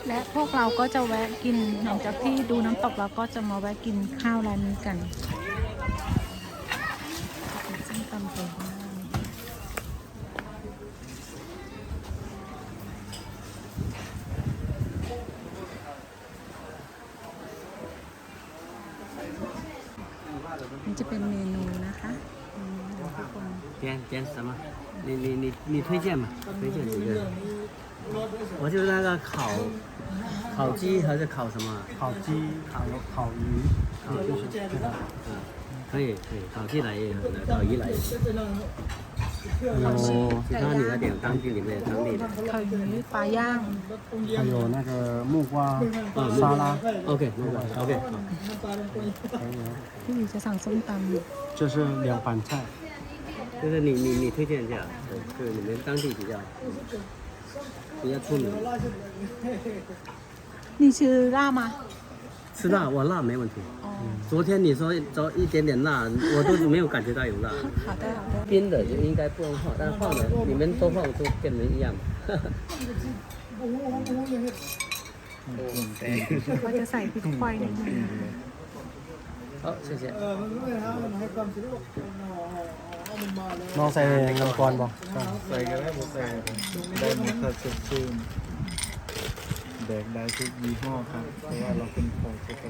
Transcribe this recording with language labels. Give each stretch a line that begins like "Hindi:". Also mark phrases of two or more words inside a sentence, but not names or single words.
Thai: และพวกเราก็จะแวะกินหลังจากที่ดูน้ำตกเราก็จะมาแวะกินข้าวร้านนี้กันส้มตำปูม้านี่จะเป็นเมนูนะคะทุกคน
Chinese: 点什么？你推荐嘛？推荐几个？我就是那个烤鸡还是烤什么？烤鸡烤鱼就是这个可以，烤鸡来也有，烤鱼来也有。有其他你要点当地里面当地的。
Thai: ข้าวหมูปลาย่าง
Chinese: 还有那个木瓜沙拉
English: OK OK。
Thai: พี่หมีจะสั่งส้มตำ
Chinese: 这是凉拌菜就是你推荐一下，对，你们当地比较出名。
Thai: นี่ชื่อล่ามา
Chinese: 吃辣，我辣没问题。昨天你说找一点点辣，我都没有感觉到有辣。好的好的冰的就应该不用放，但放的你们都放就变成一样嘛。
Thai: ก็จะใส่พริกไฟนิดนึง
Chinese: 好，谢谢。
Thai: น้องใส่น้ำกรบอก ใส่ก็ได้บ่ใส่ได้หมดถ้าสดชื่นแดกได้ทุกยี่ห้อครับเพราะว่าเราเป็นของปกติ